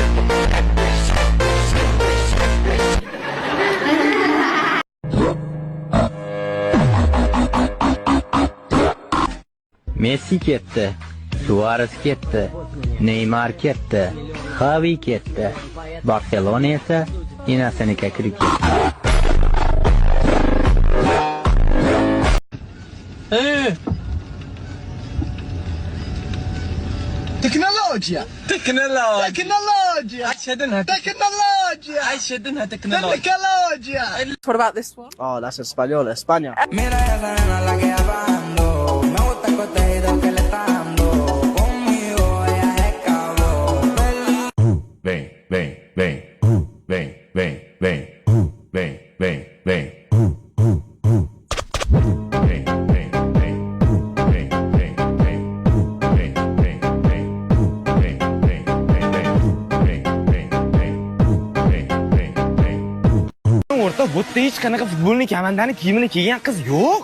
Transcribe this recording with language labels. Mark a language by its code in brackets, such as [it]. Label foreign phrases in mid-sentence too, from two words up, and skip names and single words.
[uz] Messi ketdi, Suarez ketdi, Neymar ketdi, Xavi ketdi. Barselona esa enasiga kirib ketdi. Teknolojiya. [en] What about this one? Oh, that's español, España. [es] Mira esa nena la que hablando. Me gusta el contenido que le está dando. Conmigo ella es cabrón. Ven, ven, ven, ven, ven, ven, ven, ven, ven. [uz] Bo'tda hech qanaqa futbolning kamandani kiyimini kiygan qiz yo'q.